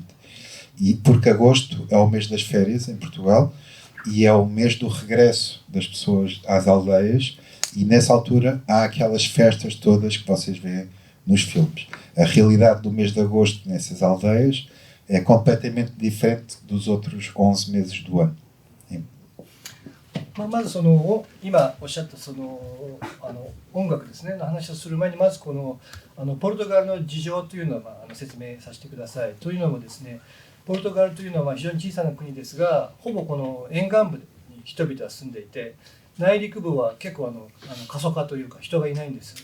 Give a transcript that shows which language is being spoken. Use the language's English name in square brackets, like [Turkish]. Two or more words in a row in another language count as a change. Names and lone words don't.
[Portuguese] E porque agosto é o mês das férias em Portugal, e é o mês do regresso das pessoas às aldeias, e nessa altura há aquelas festas todas que vocês veem nos filmes. A realidade do mês de agosto nessas aldeias é completamente diferente dos outros 11 meses do ano. [Japanese] まず今おっしゃった音楽ですねの話をする前に、まずこのポルトガルの事情というのを説明させてください。というのもですね、ポルトガルというのは非常に小さな国ですが、ほぼこの沿岸部に人々は住んでいて、内陸部は結構過疎化というか人がいないんです。